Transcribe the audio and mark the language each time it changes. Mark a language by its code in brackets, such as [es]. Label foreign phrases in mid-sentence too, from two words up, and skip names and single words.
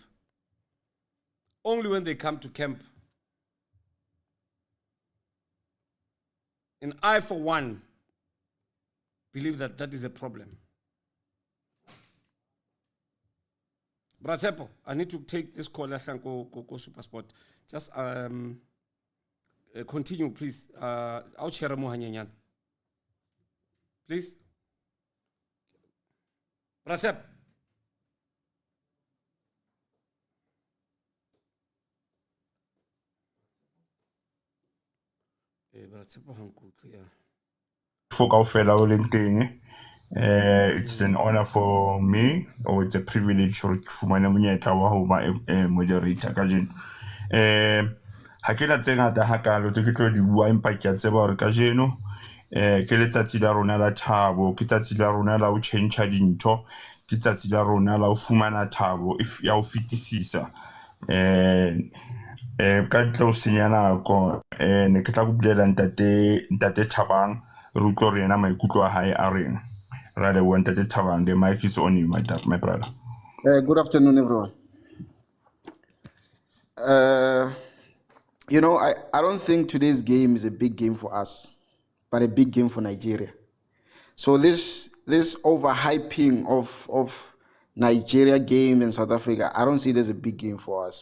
[en] Only when they come to camp. And I, for one, believe that that is a problem. Brasepo, I need to take this call. Go Super Sport. Just continue, please. I'll share more. Please. [st] Brasep. Brasepo hankutlo ya. For kaofela o leng teng. [en] It's an honor for me, or it's a privilege for [st] fumana monyetla wa ho ba moderator ka jeno. Ha ke na tse ngata hakalo tse ke tlo di bua, empa ke a tseba hore ka jeno ke letsatsi la rona la thabo, ke letsatsi la rona la ho change dintho, ke letsatsi la rona la ho fumana thabo if ya ho fetisisa. Ka ntle ho senya nako ne ke tla go bulela ntate Thabang re utlwe hore yena maikutlo a hae a reng. [en] Rather wanted to Thabang, the mic is on you, my brother. Good afternoon, everyone. You know, I don't think today's game is a big game for us, but a big game for Nigeria. So this overhyping of Nigeria game in South Africa, I don't see it as a big game for us.